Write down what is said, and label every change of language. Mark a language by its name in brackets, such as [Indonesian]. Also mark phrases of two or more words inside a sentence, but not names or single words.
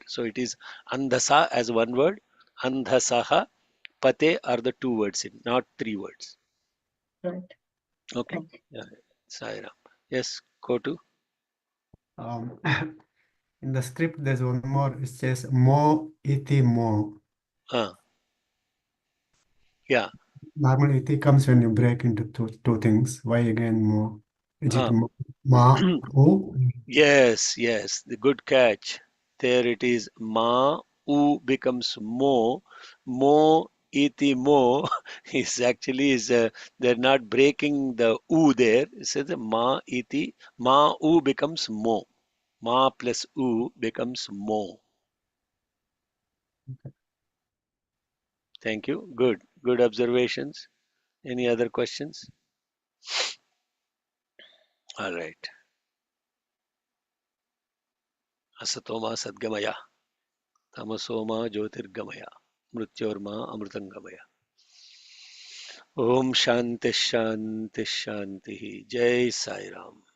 [English] So it is andhasa as one word, andhasaha, pate are the two words in, not three words. Right. Okay. Thank you. Yeah. Sairam. Yes, go to. Um, in the script, there's one more. It says [Sanskrit] मो इति मो. [English] Uh, yeah. Normally, iti comes when you break into two things. Why again mo? Is it Uh, [Sanskrit] म ओ? [English] yes, yes, the good catch. There it is. Ma u becomes mo. [Sanskrit] मो इति मो [English] is actually is they're not breaking the u there. It says [Sanskrit] म इति म [English] u becomes mo. Ma plus u becomes mo. Thank you. Good. Good observations. Any other questions? All right. [Sanskrit] असतोमा सद्गमय तमसोमा ज्योतिर्गमय मृत्योर्मा अमृतंगमय। ओम शांति शांति शांति। [Hindi] जय साई राम।